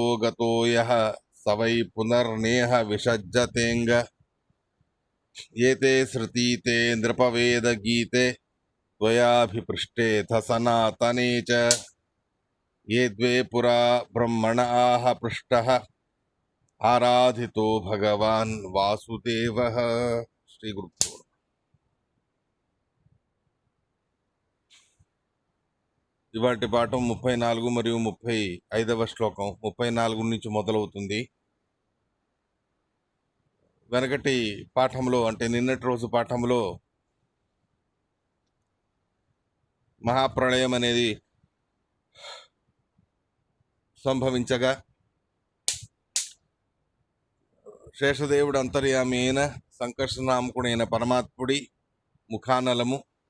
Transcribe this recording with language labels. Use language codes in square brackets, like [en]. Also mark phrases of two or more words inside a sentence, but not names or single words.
[sa] गतो यः स वै पुनर्नेह विषज्जतेऽङ्ग एते श्रुतीते नृपवेदगीते त्वयाभिपृष्टेऽथ सनातने च ये द्वे पुरा ब्रह्मण आह पृष्टः आराधितो भगवान् वासुदेवः श्री गुरुभ्यो नमः। [te] ఇవాటి పాఠం 34 మరియు 35వ శ్లోకం 34 నుంచి మొదలవుతుంది. వెనకటి పాఠంలో అంటే నిన్నటి రోజు పాఠంలో మహాప్రళయం అనేది సంభవించగా శేషదేవుడు అంతర్యామి అయిన సంకర్షణామకుడైన పరమాత్ముడి ముఖానలము